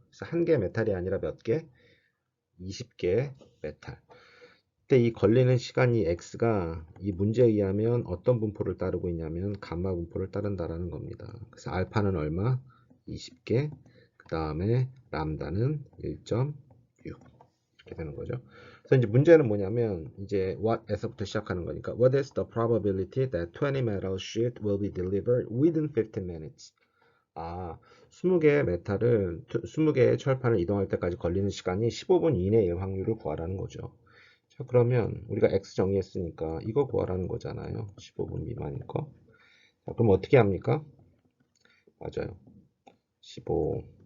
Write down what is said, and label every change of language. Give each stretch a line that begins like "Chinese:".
Korean: 그래서 한 개 메탈이 아니라 몇 개? 20개 메탈. 그때 이 걸리는 시간이 X가 이 문제에 의하면 어떤 분포를 따르고 있냐면 감마 분포를 따른다라는 겁니다. 그래서 알파는 얼마? 20개. 그 다음에 람다는 1.6 이렇게 되는 거죠. 그래서 이제 문제는 뭐냐면 이제 what에서부터 시작하는 거니까
English: what is the probability that 20 metal sheet will be delivered within 15 minutes?
Korean: 20개의 메탈을 20개의 철판을 이동할 때까지 걸리는 시간이 15분 이내의 확률을 구하라는 거죠. 자, 그러면 우리가 x 정의했으니까 이거 구하라는 거잖아요. 15분 미만인 거. 자, 그럼 어떻게 합니까? 맞아요. 15.